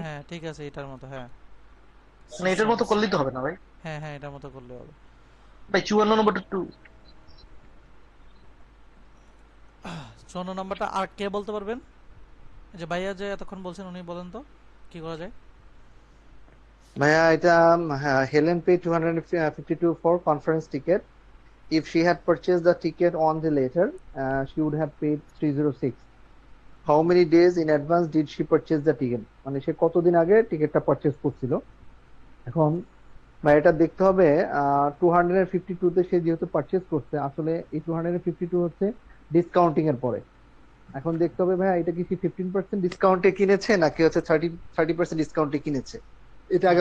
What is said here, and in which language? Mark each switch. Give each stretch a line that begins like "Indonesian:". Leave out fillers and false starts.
Bangla: হ্যাঁ ঠিক আছে, এটার মতো, হ্যাঁ। মানে এটার মতো করলেই তো হবে না ভাই? হ্যাঁ হ্যাঁ, এটার মতো করলে হবে। ভাই 54 নম্বরটা একটু। 54 নাম্বারটা আর কে বলতে পারবেন? এই যে ভাইয়া যে এতক্ষণ বলছেন, উনি বলেন তো কি করা যায়। ভাইয়া এটা
English: Helen paid 252 for conference ticket. If she had purchased the ticket on the later, she would have paid 306. How many days in advance did she purchase the ticket?
Bangla: মানে সে কতদিন আগে টিকিটটা পারচেজ করছিল। এখন এটা দেখতে হবে 252 তে সে যেহেতু পারচেজ করছে, আসলে এই 252 হচ্ছে ডিসকাউন্টিং এর পরে। এখন দেখতে হবে ভাইয়া এটা কি 15% ডিসকাউন্টে কিনেছে নাকি হচ্ছে 30% ডিসকাউন্টে কিনেছে, এটা আগে